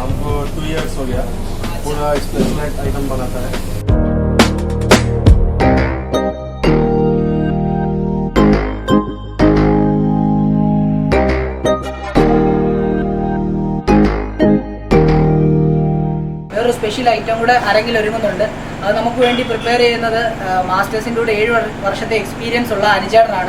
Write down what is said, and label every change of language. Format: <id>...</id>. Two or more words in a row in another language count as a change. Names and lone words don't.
<hi>हमको 2 इयर्स हो गया। पूरा स्पेशल आइटम बनाता है।</hi> <ml>വേറൊരു സ്പെഷ്യൽ ഐറ്റം കൂടെ അരങ്ങിൽ ഒരുങ്ങുന്നുണ്ട്. അത് നമുക്ക് വേണ്ടി പ്രിപ്പയർ ചെയ്യുന്നത് മാസ്റ്റേഴ്സിൻ്റെ കൂടെ 7 വർഷത്തെ എക്സ്പീരിയൻസ് ഉള്ള അനുചേട്ടനാണ്.</ml>